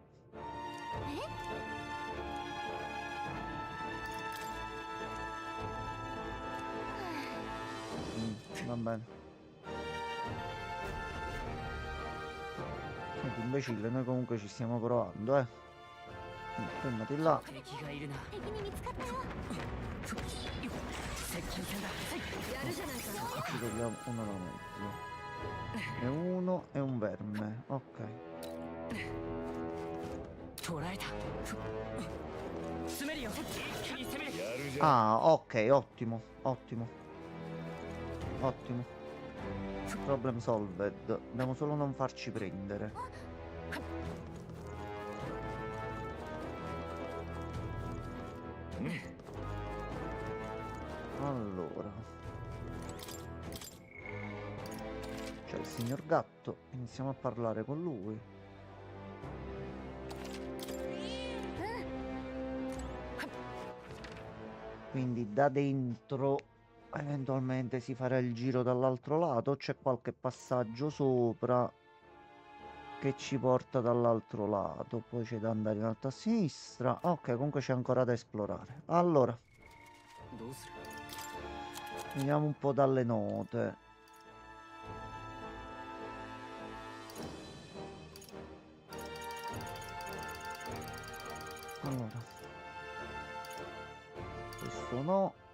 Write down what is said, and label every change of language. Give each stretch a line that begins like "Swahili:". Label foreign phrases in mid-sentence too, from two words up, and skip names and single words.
Italian: Va bene. Senti, imbecille, noi comunque ci stiamo provando, eh. Fermati là.
Japanese: 敵がいるな。敵に見つかったよ。接近戦だ。やるじゃないか。
Italian: Ci togliamo uno da mezzo. E uno e un verme. Ok.
Japanese: 捕らえた。詰めるよ。一気に攻める。やるじゃん
Italian: Ah, ok, ottimo, ottimo. Ottimo.
English: Problem solved.
Italian: Dobbiamo solo non farci prendere. Allora. C'è il signor gatto. Iniziamo a parlare con lui. Quindi da dentro eventualmente si farà il giro dall'altro lato. C'è qualche passaggio sopra che ci porta dall'altro lato. Poi c'è da andare in alto a sinistra. Ok, comunque c'è ancora da esplorare. Allora,
Japanese: どうする？
Italian: vediamo un po' dalle note. Allora, questo no.